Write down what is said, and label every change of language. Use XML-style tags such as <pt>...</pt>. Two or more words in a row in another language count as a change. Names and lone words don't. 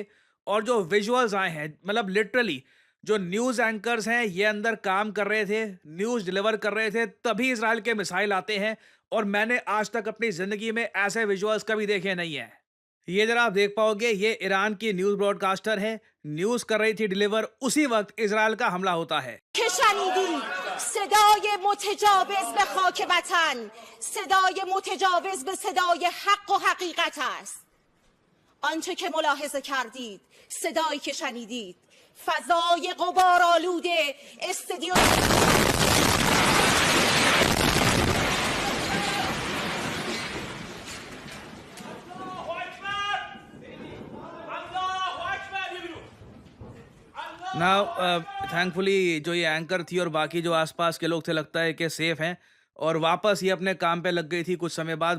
<hi>और जो विजुअल्स आए हैं, मतलब लिटरली जो</hi> <en>news anchors</en> <hi>हैं, ये अंदर काम कर रहे थे,</hi> <en>news deliver</en> <hi>कर रहे थे, तभी इज़राइल के मिसाइल आते हैं। और मैंने आज तक अपनी ज़िंदगी में ऐसे विजुअल्स कभी देखे नहीं हैं। ये जरा आप देख पाओगे, ये ईरान की</hi> <en>news broadcaster</en> <hi>है, न्यूज़ कर रही थी डिलीवर, उसी वक्त इज़राइल का हमला होता है।</hi> <fa>که شنیدید صدای متجاوز به خاک وطن، صدای متجاوز به صدای حق و حقیقت است. آنچه که ملاحظه کردید، صدایی که شنیدید، فضای غبارآلود استدیو.</fa> <en>now thankfully</en> <hi>जो ये एंकर थी और बाकी जो आसपास के लोग थे, लगता है कि सेफ हैं और वापस ये अपने काम पे लग गई थी कुछ समय बाद।</hi>